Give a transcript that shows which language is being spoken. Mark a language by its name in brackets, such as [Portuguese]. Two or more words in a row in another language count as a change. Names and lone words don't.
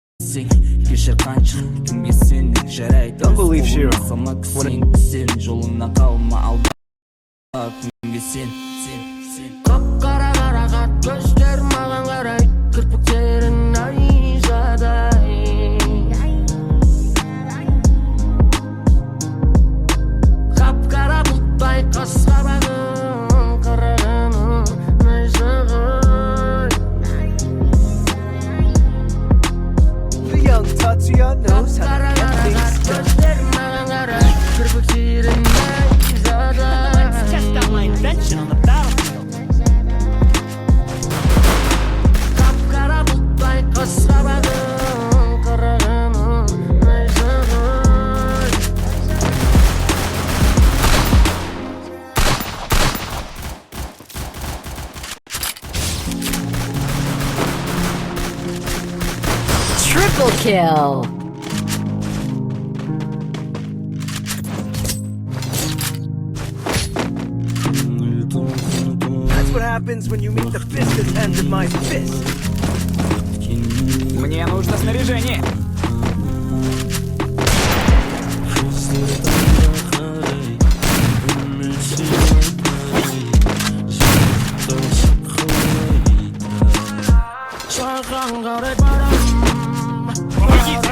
[Kazakh] Кешір қанша кімге сендік жарайды. [English] Don't believe you. [Kazakh] Сен жолыңнан қалма алда кімге сен. Қап-қара қарағат көздер маған қарай, кірпіктерің найзадай. Қап-қара бұлттай қас-қабағың, қарағаның найзағай. [English] The young Tatsuya knows how to get things done. [Kazakh] Көздер маған қарай, кірпіктерің найзадай. [English] Let's test out my invention on the battlefield. [Kazakh] Қап-қара бұлттай қас-қабағың, қарағаның найзағай. [English] Triple kill. That's what happens when you meet the fistest end of my fist. [Russian] Мне нужно снаряжение. [Kazakh] Саған қарай барам, [Russian] Помогите.